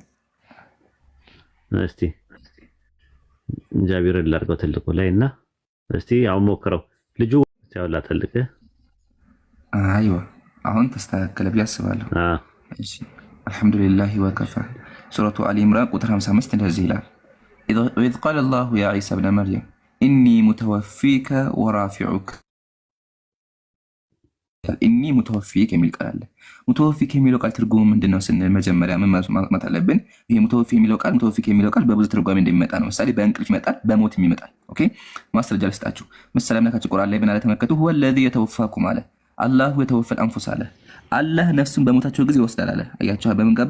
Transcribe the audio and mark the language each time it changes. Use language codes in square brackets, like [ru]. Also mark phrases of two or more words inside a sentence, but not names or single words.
[am] እስቲ። ጃቢር ላድርገው ትልቁ ላይ እና እስቲ አሁን ሞክረው። ልጁ ያውላ ትልቅ አይዋ አሁን ተስተካከለ ብዬ አስባለሁ። እሺ [ar] الحمد لله وكفى። [am] ሱረቱ አሊ ኢምራን ቁጥር 55 እንደዚህ ይላል [ar] وإذ قال الله يا عيسى ابن مريم إني متوفيك ورافعك إني متوفيك [am] የሚል ቃል አለ። ሙተወፊክ የሚለው ቃል ትርጉሙ ምንድነው ስንል መጀመሪያ ምን ማለት አለብን? ይሄ ሙተወፊ የሚለው ቃል በብዙ ትርጓሜ እንደሚመጣ ነው። ምሳሌ በእንቅልፍ ይመጣል፣ በሞት ይመጣል። ኦኬ ማስረጃ ልስጣችሁ። ምሳሌ አምላካችን ቁርአን ላይ ምን አለ ተመልከቱ። [ar] هو الذي يتوفاكم [am] አለ [ar] الله يتوفى الأنفس [am] አለ። አላህ ነፍሱን በሞታቸው ጊዜ ይወስዳል አለ። አያችሁ በምን ገባ?